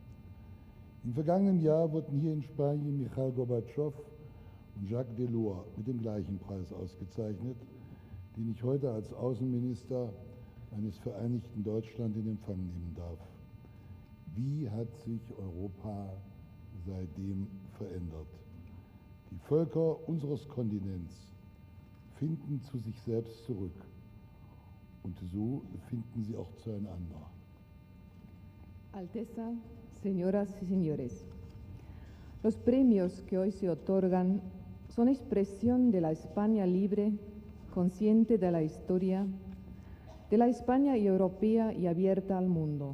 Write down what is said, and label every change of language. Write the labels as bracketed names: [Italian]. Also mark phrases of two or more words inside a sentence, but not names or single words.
[German] Im vergangenen Jahr wurden hier in Spanien Michail Gorbatschow und Jacques Delors mit dem gleichen Preis ausgezeichnet, den ich heute als Außenminister eines vereinigten Deutschland in Empfang nehmen darf. Wie hat sich Europa seitdem verändert? Die Völker unseres Kontinents finden zu sich selbst zurück und so finden sie auch zueinander. [Spanish] Alteza, señoras y señores, los premios que hoy se otorgan son expresión de la España libre, consciente de la historia, de la España europea y abierta al mundo.